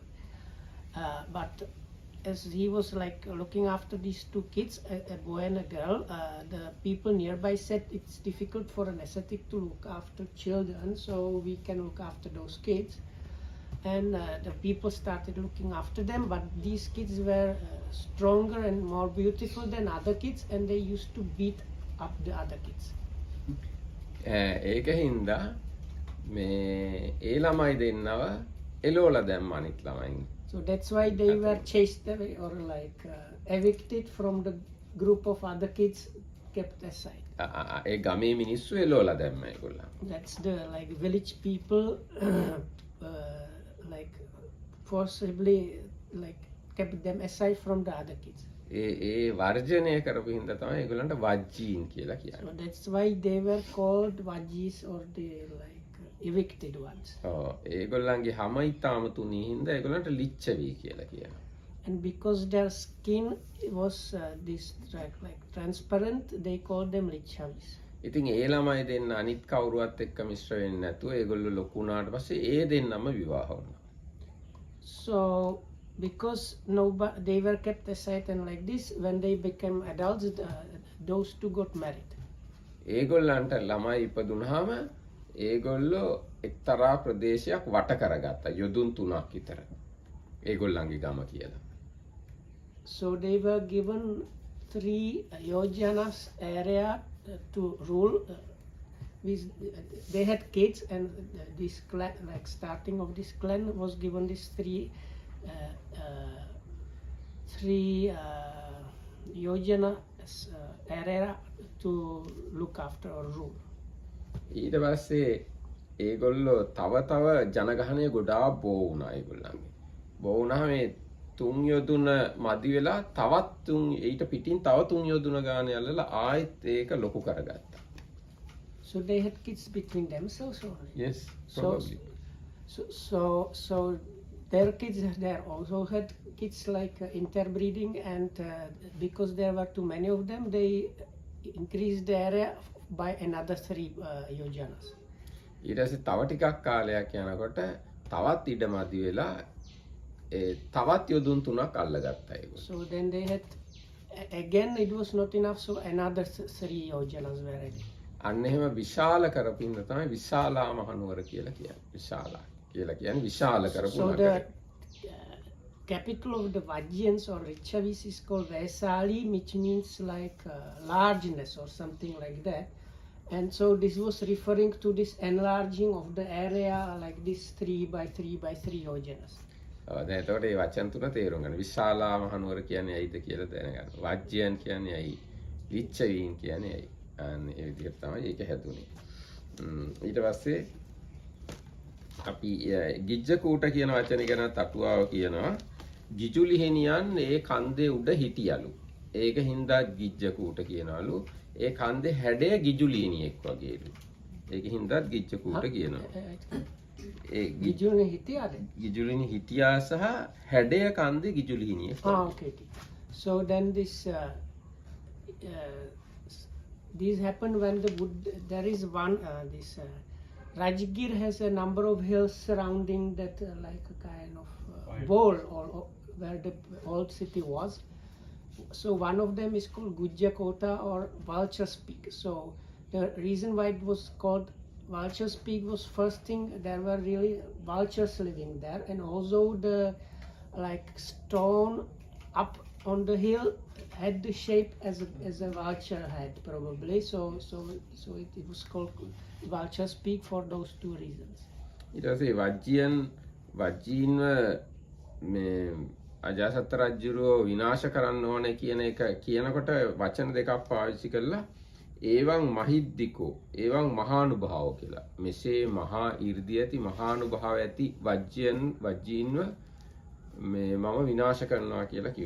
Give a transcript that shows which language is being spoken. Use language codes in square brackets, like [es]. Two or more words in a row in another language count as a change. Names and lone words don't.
[en] But as he was like looking after these two kids, a boy and a girl, the people nearby said it's difficult for an ascetic to look after children, so we can look after those kids. And the people started looking after them, but these kids were stronger and more beautiful than other kids, and they used to beat up the other kids. [si] ඒක හින්දා මේ ඒ ළමයි දෙන්නව එලෝලා දැම්ම අනිත් ළමයින්. [en] So that's why they were chased away or like evicted from the group of other kids kept aside. [si] ඒ ගමේ මිනිස්සු එලෝලා දැම්ම ඒගොල්ලන්. [en] That's the like village people like forcibly like kept them aside from the other kids. [si] ඒ වර්ජනය කරපු හින්දා තමයි ඒගොල්ලන්ට වජ්ජීන් කියලා [en] So [si] කියන්නේ. [en] that's why they were called vajis or the like evicted ones. [si] ඔව් ඒගොල්ලන්ගේ හැම ඉතාම තුනී හින්දා ඒගොල්ලන්ට ලිච්ඡවි කියලා කියනවා. [en] And because their skin was this like transparent, they called them lichavis. [si] ඉතින් ඒ ළමයි දෙන්න අනිත් කවුරුවත් එක්ක මිශ්‍ර වෙන්නේ නැතුව ඒගොල්ලෝ ලොකු වුණාට පස්සේ ඒ දෙන්නම විවාහ වුණා. [en] So because nobody, they were kept aside and like this, when they became adults, those two got married. [si] ඒගොල්ලන්ට ළමයි ඉපදුනහම ඒගොල්ලෝ එක්තරා ප්‍රදේශයක් වට කරගත්තා යොදුන් 3ක් විතර. ඒගොල්ලන්ගේ ගම කියලා. [en] So they were given 3 yojanas area to rule. They had kids, and this clan, like starting of this clan, was given these 3 yojana area to look after or rule. [si] ඊට පස්සේ ඒගොල්ලෝ තව ජනගහනය ගොඩාක් බෝ වුණා ඒගොල්ලන්ගේ. බෝ වුණාම මේ 3 යොදුන මදි වෙලා තවත් ඊට පිටින් තව 3 යොදුන ගාන යල්ලලා ආයෙත් ඒක ලොකු කරගත්තා. [en] So they had kids between themselves only. Yes, probably. So their kids there also had kids like interbreeding, and because there were too many of them, they increased the area by another 3 yojanas. [si] ඊට පස්සේ තව ටිකක් කාලයක් යනකොට තවත් ඉඩ මදි වෙලා තවත් යොදුන් 3ක් අල්ලගත්තා ඒගොල්ලෝ. [en] So then they had again, it was not enough, so another 3 yojanas were added. [si] අන්න එහෙම විශාල කරපින්න තමයි විශාලා මහනුවර කියලා කියන්නේ. විශාලා කියලා කියන්නේ විශාල කරපු [en] So [si] නගරය. [en] the capital of the Vajjans or Lichavis is called Vaisali, which means like largeness or something like that. And so this was referring to this enlarging of the area like this 3 by 3 by 3 yojanas. [si] දැන් එතකොට මේ වචන තුන තේරුම් ගන්න. විශාලා මහනුවර කියන්නේ ඇයිද කියලා දැනගන්න. වජ්ජයන් කියන්නේ ඇයි? ලිච්ඡවීන් කියන්නේ ඇයි? අන්න ඒ විදිහට තමයි ඒක හැදුනේ. ඊට පස්සේ අපි ගිජ්ජකූට කියන වචනේ ගැන තටුවාව කියනවා. ගිජුලිහෙනියන් ඒ කන්දේ උඩ හිටියලු. ඒක හින්දා ගිජ්ජකූට කියනවලු. ඒ කන්දේ හැඩය ගිජුලිහිනියෙක් වගේලු. ඒක හින්දා ගිජ්ජකූට කියනවා. ඒ ගිජුනි හිටියදෙ? ගිජුලිහිනි හිටියා සහ හැඩය කන්දේ ගිජුලිහිනියෙක්. [en] Okay. So then this happened when there is one Rajgir has a number of hills surrounding that like a kind of bowl or where the old city was. So one of them is called Gujjakota or Vulture's Peak. So the reason why it was called Vulture's Peak was first thing, there were really vultures living there, and also the like stone up on the hill had the shape as a vulture had probably. So it was called Vulture's Peak for those 2 reasons. [si] ඊට පස්සේ වජ්ජීන්ව මේ අජාසත් රජුරෝ විනාශ කරන්න ඕනේ කියන එක කියනකොට වචන දෙකක් පාවිච්චි කළා. [pi] ඒවං මහිද්දිකෝ ඒවං මහානුභාව කියලා. [si] මෙසේ මහා 이르දී ඇති මහානුභාව ඇති වජ්ජීන්ව මේ මම විනාශ කරනවා කියලා කිව්වා.